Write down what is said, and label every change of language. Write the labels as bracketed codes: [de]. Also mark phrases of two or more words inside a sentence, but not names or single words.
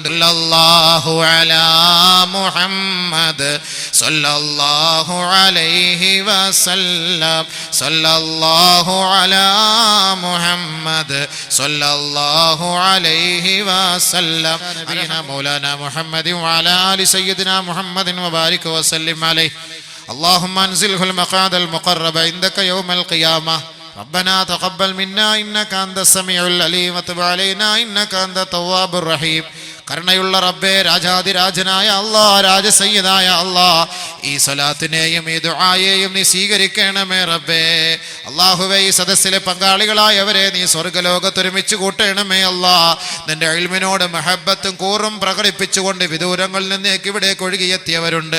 [ar] صلى الله على محمد صلى الله عليه وسلم صلى الله على محمد صلى الله عليه وسلم نبينا مولانا محمد وعلى آل سيدنا محمد وبارك وسلم عليه اللهم أنزله المقعد المقرب عندك يوم القيامة ربنا تقبل منا إنك أنت السميع العليم وتب علينا إنك أنت التواب الرحيم. [ml] കരുണയുള്ള റബ്ബേ, രാജാതിരാജനായ അല്ലാഹ്, രാജസയ്യിദായ അല്ലാഹ്, ഈ സ്വലാത്തിനെയും ഈ ദുആയെയും നീ സ്വീകരിക്കണമേ റബ്ബേ. അല്ലാഹുവേ, ഈ സദസ്സിലെ പങ്കാളികളായവരെ നീ സ്വർഗ്ഗലോകത്ത് ഒരുമിച്ച് കൂട്ടണമേ അല്ലാഹ്. നിന്റെ ഇൽമിനോട് മഹബ്ബത്തും കൂറും പ്രകടിപ്പിച്ചുകൊണ്ട് വിദൂരങ്ങളിൽ നിന്നേക്ക് ഇവിടേക്ക് ഒഴുകിയെത്തിയവരുണ്ട്.